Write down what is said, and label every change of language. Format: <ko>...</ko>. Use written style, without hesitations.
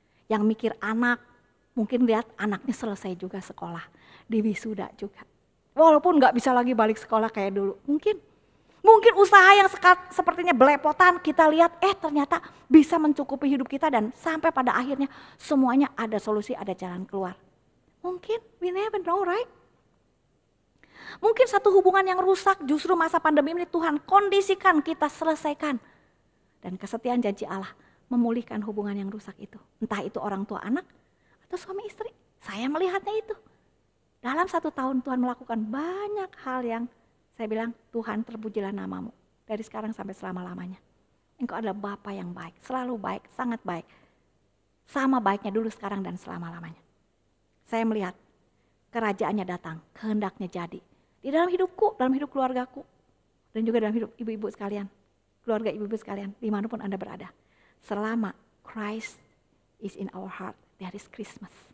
<id>Yang mikir anak, mungkin lihat anaknya selesai juga sekolah, di wisuda juga. Walaupun gak bisa lagi balik sekolah kayak dulu, mungkin usaha yang sepertinya belepotan kita lihat, ternyata bisa mencukupi hidup kita dan sampai pada akhirnya semuanya ada solusi, ada jalan keluar. Mungkin,</id> <en>we never know, right?</en> <id>Mungkin satu hubungan yang rusak justru masa pandemi ini Tuhan kondisikan kita selesaikan. Dan kesetiaan janji Allah memulihkan hubungan yang rusak itu. Entah itu orang tua anak atau suami istri. Saya melihatnya itu. Dalam 1 tahun Tuhan melakukan banyak hal yang saya bilang Tuhan terpujilah namamu. Dari sekarang sampai selama-lamanya. Engkau adalah Bapa yang baik, selalu baik, sangat baik. Sama baiknya dulu, sekarang dan selama-lamanya. Saya melihat kerajaannya datang, kehendaknya jadi. Di dalam hidupku, dalam hidup keluargaku. Dan juga dalam hidup ibu-ibu sekalian. Keluarga ibu-ibu sekalian, dimanapun Anda berada. Selama</id> <en>Christ is in our heart, there is Christmas.</en>